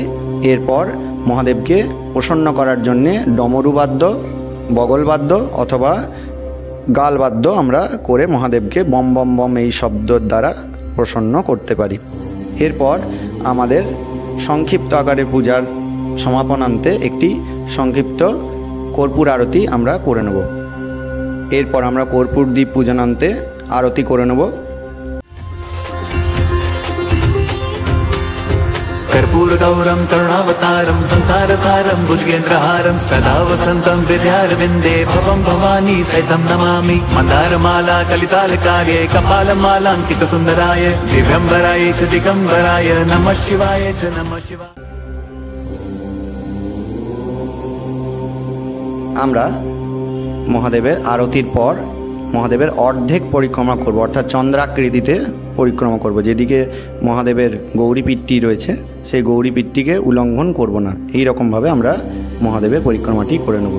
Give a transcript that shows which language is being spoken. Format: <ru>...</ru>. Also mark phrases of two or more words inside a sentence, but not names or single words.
<bn>এরপর মহাদেবকে প্রসন্ন করার জন্যে ডমরুবাদ্য, বগলবাদ্য অথবা গালবাদ্য আমরা করে মহাদেবকে বম বম বম এই শব্দের দ্বারা প্রসন্ন করতে পারি। এরপর আমাদের সংক্ষিপ্ত আকারে পূজার সমাপনান্তে একটি সংক্ষিপ্ত কর্পূর আরতি আমরা করে নেব। এরপর আমরা কর্পূর দ্বীপ পূজনান্তে আরতি করে নেব।</bn> <sa>कर्पूरगौरं करुणावतारं संसारसारं भुजगेन्द्रहारं सदा वसन्तं हृदयारविन्दे भवं भवानी सहितं नमामि। मन्दारमाला कलितालकार्ये कपालमालाङ्कितसुन्दराय दिव्यम्बराय च दिगम्बराय नमः शिवाय च नमः शिवाय।</sa> <bn>আমরা মহাদেবের আরতির পর মহাদেবের অর্ধেক পরিক্রমা করব, অর্থাৎ চন্দ্রাকৃতিতে পরিক্রমা করব। যেদিকে মহাদেবের গৌরীপীঠটি রয়েছে সেই গৌরীপীঠটিকে উল্লঙ্ঘন করব না, এই রকমভাবে আমরা মহাদেবের পরিক্রমাটি করে নেব।</bn>